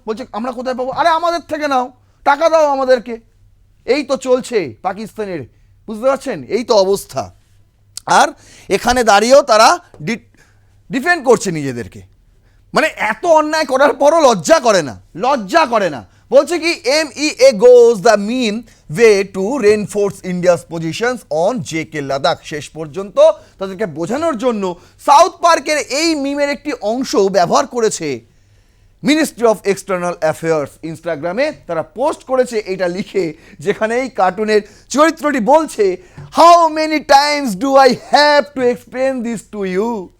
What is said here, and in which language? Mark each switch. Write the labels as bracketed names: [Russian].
[Bangla] বলছে আমরা কোথায় পাবো? আরে আমাদের থেকে নাও, টাকা দাও আমাদেরকে। এই তো চলছে পাকিস্তানের, বুঝতে পারছেন? এই তো অবস্থা। আর এখানে দাঁড়িয়েও তারা ডিফেন্ড করছে নিজেদেরকে, মানে এত অন্যায় করার পরও লজ্জা করে না, লজ্জা করে না। [English] বলছে কি MEA goes the mean way to reinforce India's positions on JK Ladakh. [Bangla] শেষ পর্যন্ত তাদেরকে বোঝানোর জন্য সাউথ পার্কের এই মিমের একটি অংশ ব্যবহার করেছে মিনিস্ট্রি অফ এক্সটার্নাল অ্যাফেয়ার্স। ইনস্টাগ্রামে তারা পোস্ট করেছে এটা লিখে, যেখানে এই কার্টুনের চরিত্রটি বলছে, [English] How many times do I have to explain this to you.